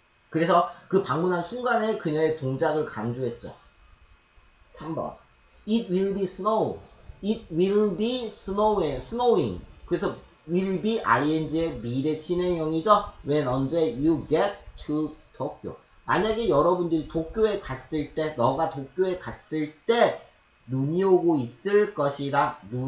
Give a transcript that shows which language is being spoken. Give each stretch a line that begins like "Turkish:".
Korean: 그래서 그 방문한 순간에 그녀의 동작을 강조했죠. 3번.
English: It will be snow. It will be snowing.
Korean: 그래서 will be ing의 미래 진행형이죠.
English: when
Korean: 언제
English: you get to Tokyo.
Korean: 만약에 여러분들이 도쿄에 갔을 때, 너가 도쿄에 갔을 때 눈이 오고 있을 것이다.